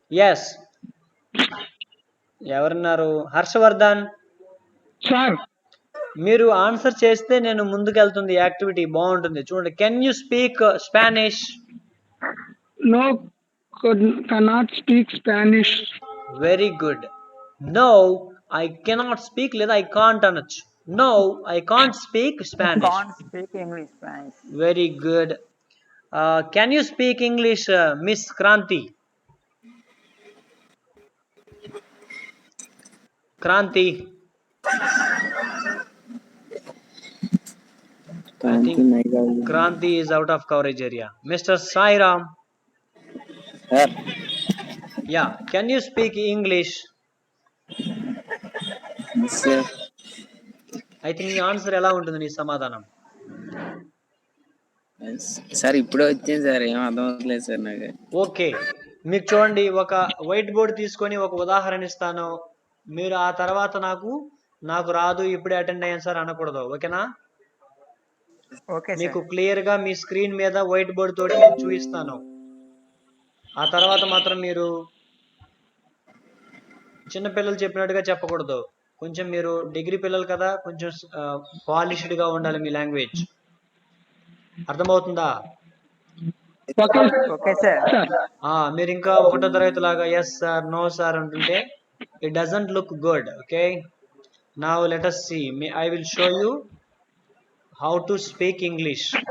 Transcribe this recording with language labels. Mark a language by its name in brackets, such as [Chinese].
[Telugu] Yes, ఎవరున్నారు? Harshavardhan sir. మీరు answer చేస్తే నేను ముందుకెళ్తుంది యాక్టివిటీ బాగుంటుంది. [English] చూడండి, can you speak Spanish? No, cannot speak Spanish. Very good. No, I cannot speak [Telugu] లేదా [English] I can't అనొచ్చు. No, I can't speak Spanish. Can't speak English, Spanish. Very good. Can you speak English miss Kranti? Kranti, I think Kranti is out of coverage area. Mr. Sairam. Sir. Yeah, can you speak English? Yes, sir. I think [Telugu] నీ answer ఎలా ఉంటుంది, నీ సమాధానం? Sir ఇప్పుడే వచ్చింది sir, ఏం అర్థం అవుతలేదు సార్ నాకు. ఓకే, మీకు చూడండి, ఒక వైట్ బోర్డ్ తీసుకొని ఒక ఉదాహరణ ఇస్తాను. మీరు ఆ తర్వాత నాకు రాదు, ఇప్పుడే అటెండ్ అయ్యాను సార్ అనకూడదు. ఓకేనా? [English] Okay, [Telugu] మీకు [English] sir. [Telugu] క్లియర్ గా మీ స్క్రీన్ మీద వైట్ బోర్డ్ తోటి నేను చూపిస్తాను. ఆ తర్వాత మాత్రం మీరు చిన్నపిల్లలు చెప్పినట్టుగా చెప్పకూడదు. కొంచెం మీరు డిగ్రీ పిల్లలు కదా, కొంచెం పాలిష్డ్ గా ఉండాలి మీ లాంగ్వేజ్. అర్థమవుతుందా? [English] Okay, sir. [Telugu] మీరు ఇంకా 1వ తరగతి లాగా ఎస్ సార్, నో సార్ అంటుంటే [English] It doesn't look good. Okay, now let us see. I will show you how to speak English.